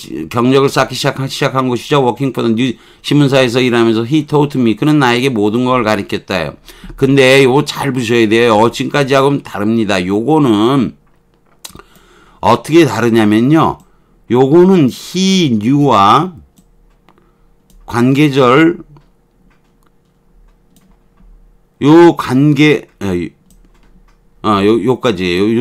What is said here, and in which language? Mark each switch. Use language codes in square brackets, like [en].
[ko] 경력을 쌓기 시작한 곳이죠. [en] Working for the News [ko] 신문사에서 일하면서 [en] he taught me. [ko] 그는 나에게 모든 걸 가르쳤다요. 근데 요거 잘 보셔야 돼요. 지금까지 하고는 다릅니다. 요거는 어떻게 다르냐면요. 요거는 [en] he knew [ko] 와 관계절 요 관계 요까지예요.